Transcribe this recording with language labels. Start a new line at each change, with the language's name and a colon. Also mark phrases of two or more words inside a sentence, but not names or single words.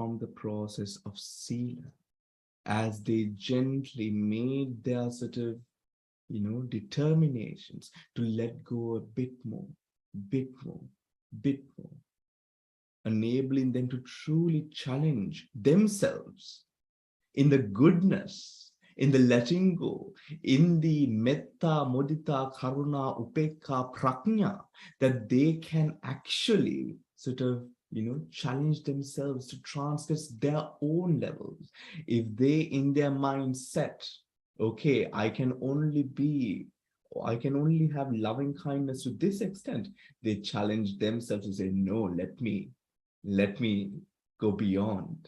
English: the process of Sila, as they gently made their sort of, determinations to let go a bit more, bit more, bit more, enabling them to truly challenge themselves in the goodness, in the letting go, in the
Pali: metta, mudita, karuna, upekka,
English: prajna, that they can actually sort of, challenge themselves to transgress their own levels. If they in their mindset, okay, I can only have loving kindness to this extent, they challenge themselves to say, no, let me go beyond.